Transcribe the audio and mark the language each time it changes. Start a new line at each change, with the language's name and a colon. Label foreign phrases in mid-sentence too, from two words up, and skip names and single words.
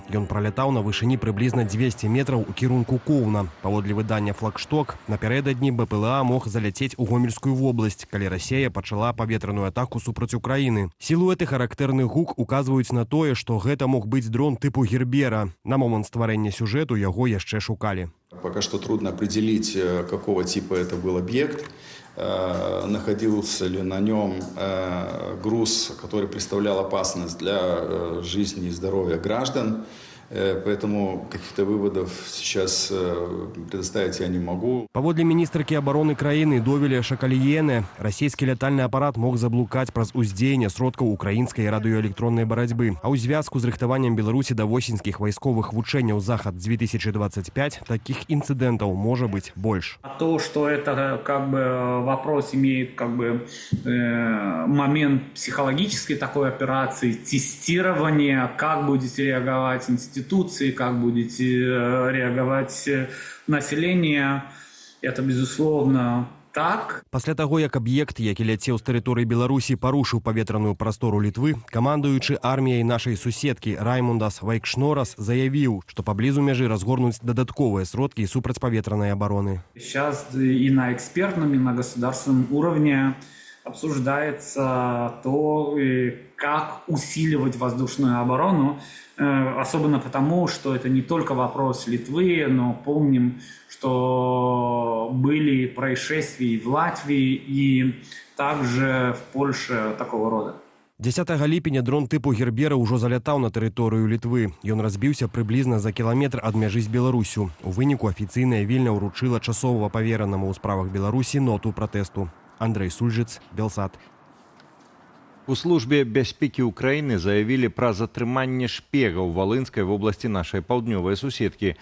Belarusian: Ён пралятаў на вышыні прыблізна 200 метраў у кірунку Коўна. Паводле выдання «Флагшток», напярэдадні БПЛА мог заляцець у Гомельскую вобласць, калі Расія пачала паветраную атаку супраць Украіны. Сілуэты характэрных гук указваюць на тое, што гэта мог быць дрон тыпу «Гербера». На момант стварэння сюжэту яго яшчэ шукалі.
Russian: Пока что трудно определить, какого типа это был объект. Находился ли на нем груз, который представлял опасность для жизни и здоровья граждан. Поэтому каких-то выводов сейчас предоставить я не могу.
Belarusian: Паводле міністркі абароны краіны Довеля Шакаліене, расійскі лятальны апарат мог заблукаць праз уздзеянне сродкаў украінскай радыёэлектроннай барацьбы. А ў звязку з рыхтаваннем Беларусі да восеньскіх вайсковых вучэнняў «Захад-2025»
Russian: таких инцидентов может быть больше. То, что это вопрос имеет момент психологической такой операции, тестирования, как будете реагировать институции, как будете реагировать население, это безусловно так.
Belarusian: Пасля таго, як аб'ект, які ляцеў з тэрыторыі Беларусі, парушыў паветраную прастору Літвы, камандуючы арміяй нашай суседкі Раймундас Вайкшнорас заявіў, што паблізу мяжы разгорнуць дадатковыя сродкі супрацьпаветранай абароны.
Russian: Сейчас и на экспертном, и на государственном уровне обсуждается то, как усиливать воздушную оборону, особенно потому, что это не только вопрос Литвы, но помним, что были происшествия и в Латвии, и также в Польше такого рода.
Belarusian: 10 ліпеня дрон тыпу «Гербера» ўжо залятаў на тэрыторыю Літвы. Ён разбіўся прыблізна за кіламетр ад мяжы з Беларусю. У выніку афіцыйная Вільня ўручыла часовага паверанаму ў справах Беларусі ноту пратэсту. Андрэй Сульжыц, Белсат. У службе бяспекі Украіны заявілі пра затрыманне шпега ў Валынскай вобласці нашай паўднёвай суседкі.